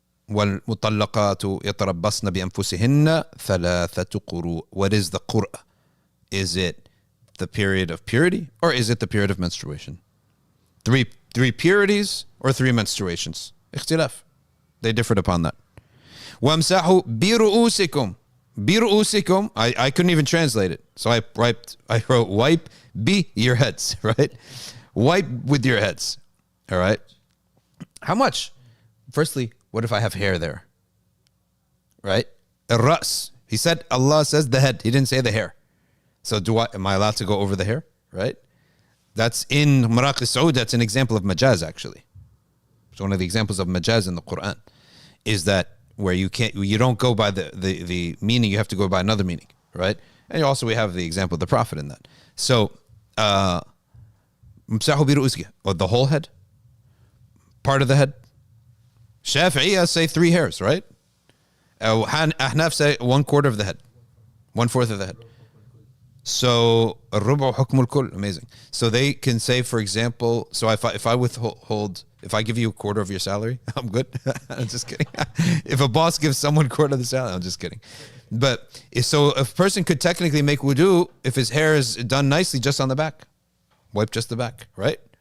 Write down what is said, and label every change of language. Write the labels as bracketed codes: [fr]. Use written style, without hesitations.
[ar] وَالْمُطَلَّقَاتُ يَتَرَبَّصْنَ بِأَنفُسِهِنَّ 3 quru'. [en] What is the qur'? Is it the period of purity or is it the period of menstruation? Three purities or 3 menstruations? اختلاف. They differed upon that. [ar] وَامْسَحُوا بِرُؤُوسِكُمْ. بِرُؤُوسِكُمْ. [en] I couldn't even translate it. So I wrote wipe your heads, right? Wipe with your heads. All right. How much? Firstly, what if I have hair there? Right? الرأس. He said, Allah says the head. He didn't say the hair. So am I allowed to go over the hair? Right? That's in Maraq al-Saud. That's an example of majaz, actually. It's one of the examples of majaz in the Quran. Is that where you don't go by the meaning, you have to go by another meaning, right? And also we have the example of the Prophet in that. So, [ar] امسحوا برؤوسكم, [en] or the whole head, part of the head. Shafi'iyah say 3 hairs, right? Ahnaf say 1/4 of the head, 1/4 of the head. So [ar] الربع حكم الكل, [en] amazing. So they can say, for example, so if I withhold, if I give you 1/4 of your salary, I'm good. I'm just kidding. If a boss gives someone 1/4 of the salary, I'm just kidding. But so a person could technically make wudu if his hair is done nicely just on the back, wipe just the back, right?